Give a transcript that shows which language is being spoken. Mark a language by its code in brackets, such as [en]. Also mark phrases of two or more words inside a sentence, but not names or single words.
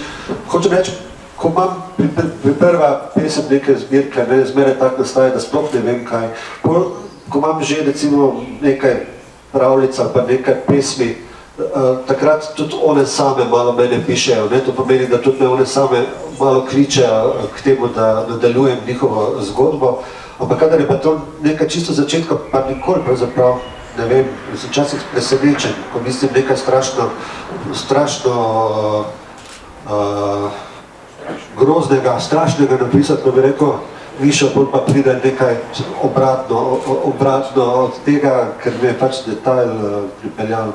[sl] Hočem reči, ko imam pri prva pesem neke zbirke, zmeraj tako nastaje, da sploh ne vem kaj. Ko imam že recimo nekaj pravljic ali pa nekaj pesmi, takrat tudi one same malo mene pišejo, to pomeni, da tudi me one same malo kličejo k temu, da nadaljujem njihovo zgodbo, ampak kadar je pa to nekaj čisto začetka, pa nikoli pravzaprav, ne vem, sem včasih presenečen, ko mislim nekaj strašno groznega, strašnega napisati, ko bi rekel, Mišo, bolj pa pride nekaj obratno od tega, ker me je pač detajl pripeljal.